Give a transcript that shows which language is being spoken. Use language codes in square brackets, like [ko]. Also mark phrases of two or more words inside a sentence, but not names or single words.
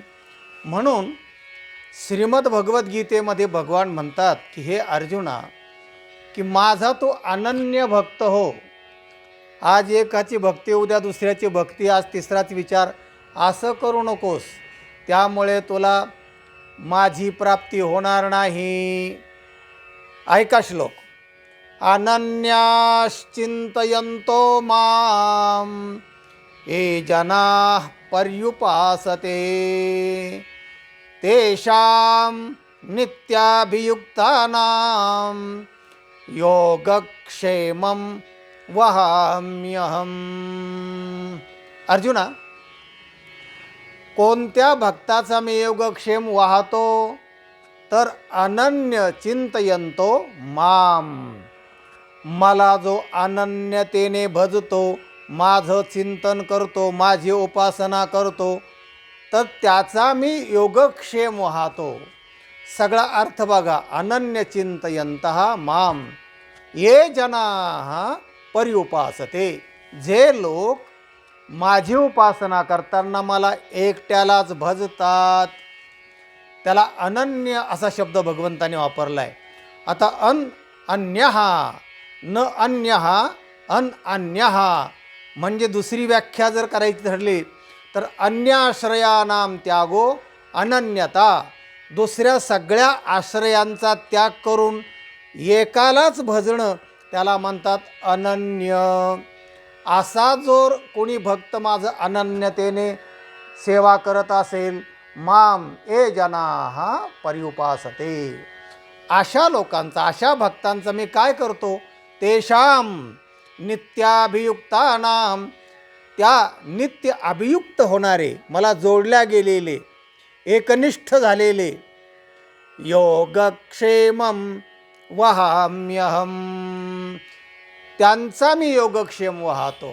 [mr] म्हणून श्रीमद भगवद्गीतेमध्ये भगवान म्हणतात की हे अर्जुना, की माझा तो अनन्य भक्त हो. आज एकाची भक्ती, उद्या दुसऱ्याची भक्ती, आज तिसराच विचार, असं करू नकोस. त्यामुळे तुला माझी प्राप्ती होणार नाही. ऐका श्लोक. [sa] अनन्याश्चिंतयन्तो माम ये जनाः पर्युपासते तेषां नित्याभियुक्तानां योगक्षेमं वहाम्यहम्. [mr] अर्जुना, कोणत्या भक्ताचा मी योगक्षेम वाहतो? तर [sa] अनन्य चिंतयन्तो माम, [mr] मला जो अनन्यतेने भजतो, माझं चिंतन करतो, माझी उपासना करतो, तर त्याचा मी योगक्षेम वाहतो. सगळा अर्थ बघा. [sa] अनन्य चिंतयन्तः माम ये जनाः पर्युपासते. [mr] जे लोक माझी उपासना करताना मला एकट्यालाच भजतात, त्याला अनन्य असा शब्द भगवंताने वापरला आहे. आता [sa] अन्यः न अन्यः अन्यः [mr] म्हणजे दुसरी व्याख्या जर करायची ठरली तर [sa] अन्य आश्रयानाम त्यागो अनन्यता. [mr] दुसऱ्या सगळ्या आश्रयांचा त्याग करून एकालाच भजणं त्याला म्हणतात अनन्य. असा जो कोणी भक्त माझं अनन्यतेने सेवा करत असेल, [sa] माम ए जनाः पर्युपासते, [mr] अशा लोकांचा, अशा भक्तांचं मी काय करतो? [sa] तेषाम नित्याभियुक्तानाम, [mr] त्या नित्य अभियुक्त होणारे, मला जोडल्या गेलेले, एकनिष्ठ झालेले, [sa] योगक्षेमं वहाम्यहम, [mr] त्यांचा मी योगक्षेम वाहतो.